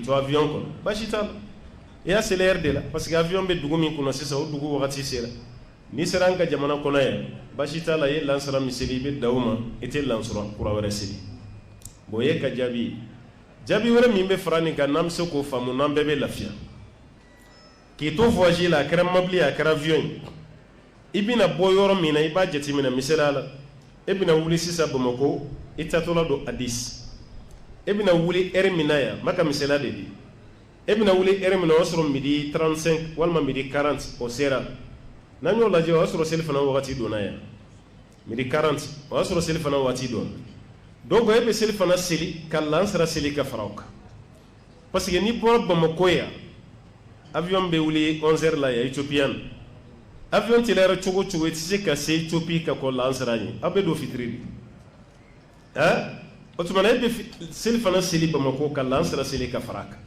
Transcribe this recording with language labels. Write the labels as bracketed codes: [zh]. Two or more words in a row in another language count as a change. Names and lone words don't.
[bm] to avion kɔnɔ baasi t'a la i y'a seli [fr] heure de la parce que [bm] avion bɛ dugu min kunna sisan o dugu wagati sera n'i sera an ka jamana kɔnɔ yan baasi t'a la i ye lansara min seli i bɛ dan o ma i tɛ lansara kura wɛrɛ seli bon o ye ka jaabi ye jaabi wɛrɛ min bɛ fara nin kan n'an bɛ se k'o faamu n'an bɛɛ bɛ lafiya k'i to voyage la a kɛra mobili a kɛra avion ye i bɛna bɔ yɔrɔ min na i b'a jateminɛ misaliya la e bɛna wuli sisan Bamakɔ itatɔla do hadis e bɛna wuli heure min na yan maka misala de di e bɛna wuli heure min na o y'a sɔrɔ midi 35 walima midi 40 o sera n'an y'o lajɛ o y'a sɔrɔ seli fana wagati donna yan midi 40 o y'a sɔrɔ seli fana wagati donna donc e bɛ seli fana seli ka lansara seli ka fara o kan [fr] parce que [bm] n'i bɔra Bamako yan avion bɛ wuli 11h la yan Ethiopian avion tɛlɛra cogo cogo i tɛ se ka se Ethiopie ka kɔ lansara ɲɛ aw bɛ don fitiri de o tuma na e bɛ seli fana seli Bamako ka lansara seli ka fara a kan